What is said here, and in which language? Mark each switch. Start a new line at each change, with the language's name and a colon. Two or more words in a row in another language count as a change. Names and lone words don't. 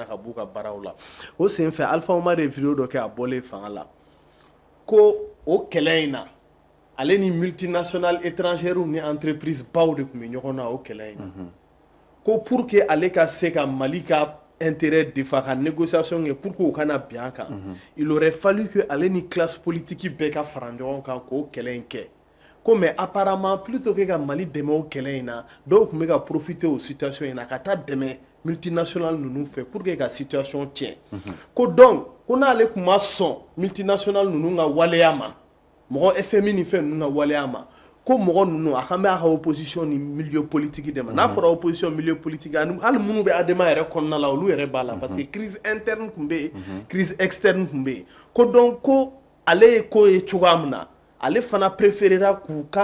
Bambara: ka b'u ka baaraw la o senfɛ Alpha Omar ye vidéo dɔ kɛ a bɔlen fanga la ko o kɛlɛ in na ale ni
French: multinationales étrangères
Bambara: ni entreprises baw de tun bɛ ɲɔgɔn na o kɛlɛ in na ko
French: pour que
Bambara: ale ka se ka Mali ka
French: intérêt défend
Bambara: ka négociation kɛ
French: pour que
Bambara: o kana bin a kan
French: il aurait fallu que
Bambara: ale ni
French: classe politique
Bambara: bɛɛ ka fara ɲɔgɔn kan k'o kɛlɛ in kɛ ko
French: mais apparemment plutôt que
Bambara: ka Mali dɛmɛ o kɛlɛ in na dɔw tun bɛ ka profiter o situation in na ka taa dɛmɛ multinationales ninnu fɛ
French: pour que
Bambara: ka situation tiɲɛ ko donc ko n'ale tun ma sɔn multinationales ninnu ka waleya ma mɔgɔ FMI ni fɛn ninnu ka waleya ma ko mɔgɔ ninnu a kan bɛ a ka opposition ni
French: milieu politique
Bambara: de ma n'a fɔra
French: opposition milieu politique
Bambara: hali minnu bɛ ADEMA yɛrɛ kɔnɔna la olu yɛrɛ b'a la
French: parce que crise interne
Bambara: tun bɛ yen
French: crise externe
Bambara: tun bɛ yen ko donc ko ale ye ko ye cogoya min na ale fana préférera k'u ka